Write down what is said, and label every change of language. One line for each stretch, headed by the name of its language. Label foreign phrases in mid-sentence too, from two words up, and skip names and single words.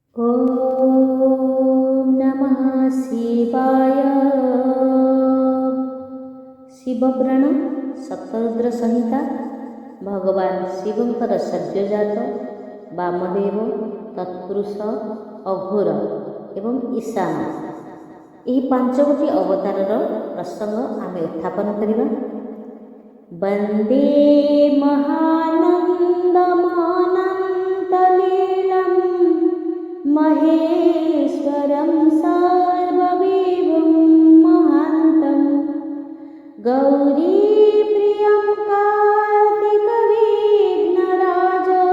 Sanskrit: ॐ नमः शिवाय।
Odia: ଶିବପୁରାଣ ସପ୍ତରୁଦ୍ର ସଂହିତା ଭଗବାନ ଶିବଙ୍କର ସଦ୍ୟୋଜାତ ବାମଦେବ ତତ୍ପୁରୁଷ ଅଘୋର ଏବଂ ଈଶାନ ଏହି ପାଞ୍ଚ ଗୋଟି ଅବତାରର ପ୍ରସଙ୍ଗ ଆମେ ଉତ୍ଥାପନ କରିବା।
Sanskrit: वंदे महानंदमानंतलीलं महेश्वरं सर्वविभुं महान्तं गौरीप्रियं कार्तिकविघ्नराज